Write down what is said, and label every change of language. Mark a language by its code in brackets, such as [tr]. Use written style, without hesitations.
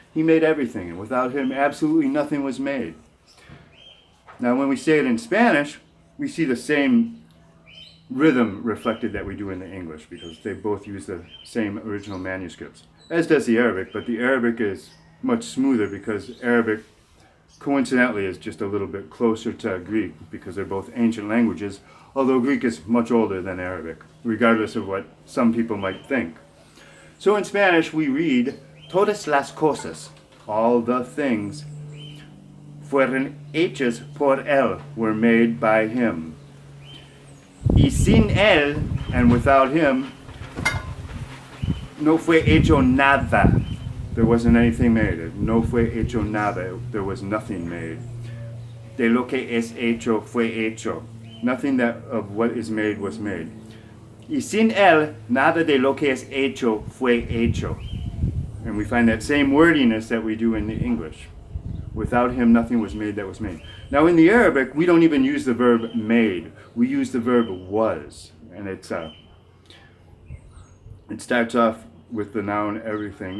[en] He made everything, and without him, absolutely nothing was made. Now, when we say it in Spanish, we see the same rhythm reflected that we do in the English, because they both use the same original manuscripts, as does the Arabic, but the Arabic is much smoother because Arabic, coincidentally, is just a little bit closer to Greek, because they're both ancient languages, although Greek is much older than Arabic, regardless of what some people might think. So in Spanish, we read, [es] "Todas las cosas," [en] all the things, [es] "fueron hechas por él," [en] were made by him. [es] "Y sin él," [en] and without him, [es] "no fue hecho nada." [en] There wasn't anything made. [es] "No fue hecho nada." [en] There was nothing made. [es] "De lo que es hecho fue hecho." [en] Nothing that of what is made was made. [es] "Y sin él, nada de lo que es hecho fue hecho." [en] And we find that same wordiness that we do in the English. Without him, nothing was made that was made. Now in the Arabic, we don't even use the verb made. We use the verb was. And it starts off with the noun everything.